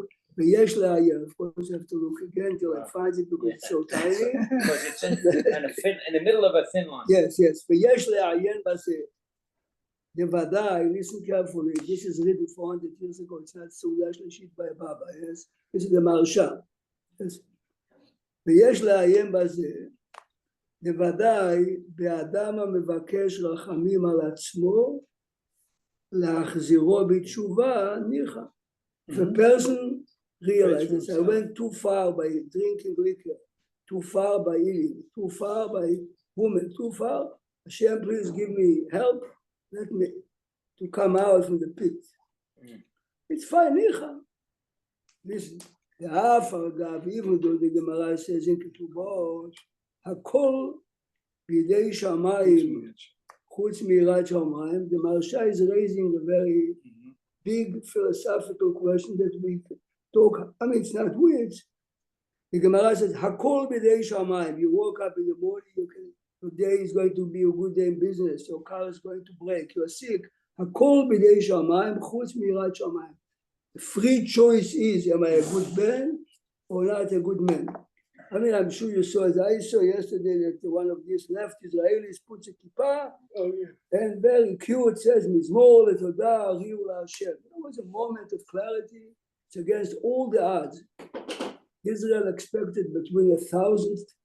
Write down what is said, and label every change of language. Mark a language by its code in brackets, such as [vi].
[en] Look, V'yesh la'ayin. Of course, you have to look again till I find it because it's so tiny. Because it's in the middle of a thin line. Yes. V'yesh la'ayin b'aseh. The Vadai, listen carefully. This is written 400 years ago. It's not Seulah Shlishit by Baba. Yes, this is the Maharsha. Yes. V'yesh la'ayin b'aseh. [he] בוודאי באדם המבקש רחמים על עצמו להחזירו בתשובה ניחא. [en] If a person realizes I went too far by drinking liquor, too far by eating, too far by women, too far, Hashem, please give me help, let me to come out from the pit. It's fine, ניחא. Listen, [he] ואף אגב, [en] even though the Gemara says in כתובות, [he] הכל בידי שמיים, חוץ מיראת שמיים. [en] The Maharsha is raising a very big philosophical question that we talk. I mean, it's not weird. The Gemara says, [he] הכל בידי שמיים. [en] You woke up in the morning, your day is going to be a good day in business, your car is going to break, you are sick. [he] הכל בידי שמיים, חוץ מיראת שמיים. [en] The free choice is, am I a good man or not a good man? I mean, I'm sure you saw, as I saw yesterday, that one of these left Israelis puts a kippah, and very cute says, Mizmor leTodah Riu LaHashem. It was a moment of clarity. It's against all the odds. Israel expected between 1,000